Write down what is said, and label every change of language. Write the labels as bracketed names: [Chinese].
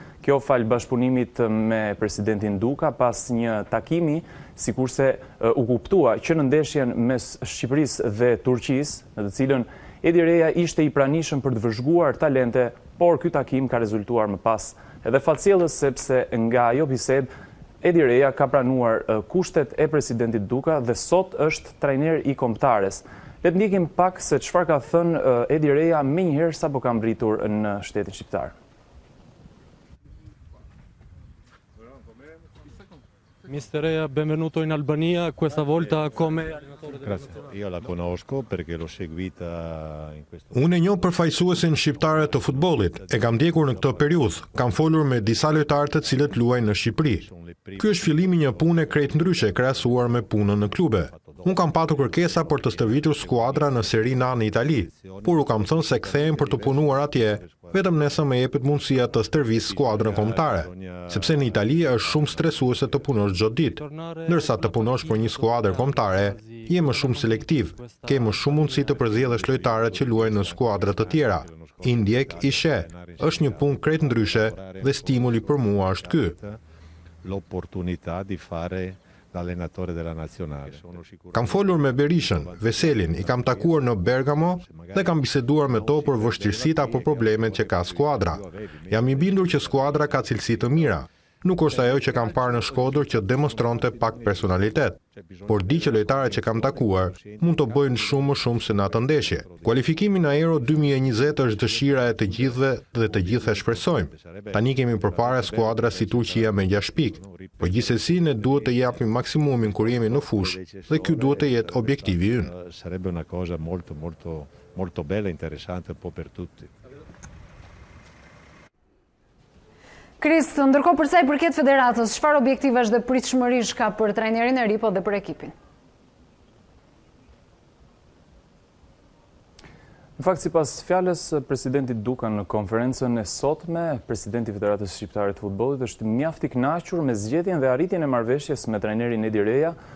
[Albanian] Kjo fal bashkëpunimit me presidentin Duka pas një takimi, sikurse u kuptua që në ndeshjen mes Shqipërisë dhe Turqisë, në të cilën Edi Reja ishte i pranishëm për të vëzhguar talente, por ky takim ka rezultuar më pas edhe fatcjellës, sepse nga ajo bisedë Edi Reja ka pranuar kushtet e presidentit Duka dhe sot është trajner i kombëtares. Le të ndjekim pak se çfarë ka thënë Edi Reja menjëherë sapo ka mbritur në shtetin shqiptar. [Italian] Mister Reja, benvenuto in Albania, questa volta come allenatore della Grazie, io la conosco perché l'ho seguita in questo. [Albanian] Unë e njoh përfaqësuesin shqiptare të futbollit, e kam ndjekur në këtë periudhë, kam folur me disa lojtarë të cilët luajnë në Shqipëri. Ky është fillimi një pune krejt ndryshe krahasuar me punën në klube. Unë kam patur kërkesa për të stërvitur skuadra në Serie A në Itali, por u kam thënë se kthehem për të punuar atje, vetëm nëse më jepet mundësia të stërvis skuadrën kombëtare, sepse në Itali është shumë stresuese të punosh çdo ditë, ndërsa të punosh për një skuadër kombëtare, je më shumë selektiv, ke më shumë mundësi të përzjedhësh lojtarët që luajnë në skuadra të tjera. I ndjek, i sheh, është një punë krejt ndryshe dhe stimuli për mua është ky. [Italian] L'opportunità di fare l'allenatore della nazionale. [Albanian] Kam folur me Berishën, Veselin, i kam takuar në Bergamo dhe kam biseduar me to për vështirësitë apo problemet që ka skuadra. Jam i bindur që skuadra ka cilësi të mira. Nuk është ajo që kam parë në Shkodër që demonstronte pak personalitet, por di që lojtarët që kam takuar mund të bëjnë shumë më shumë se në atë ndeshje. Kualifikimi në Euro 2020 është dëshira e të gjithëve dhe të gjithë e shpresojmë. Tani kemi përpara skuadra si Turqia me 6 pikë, por gjithsesi ne duhet të japim maksimumin kur jemi në fushë dhe ky duhet të jetë objektivi ynë. [Italian] Sarebbe una cosa molto bella e interessante un po' per tutti. [Albanian] Kris, ndërkohë për sa i përket federatës, çfarë objektivash dhe pritshmërish ka për trajnerin e ri po dhe për ekipin? Në fakt, sipas fjalës presidentit Duka në konferencën e sotme, presidenti i Federatës Shqiptare të Futbollit është mjaft i kënaqur me zgjedhjen dhe arritjen e marrëveshjes me trajnerin Edi Reja.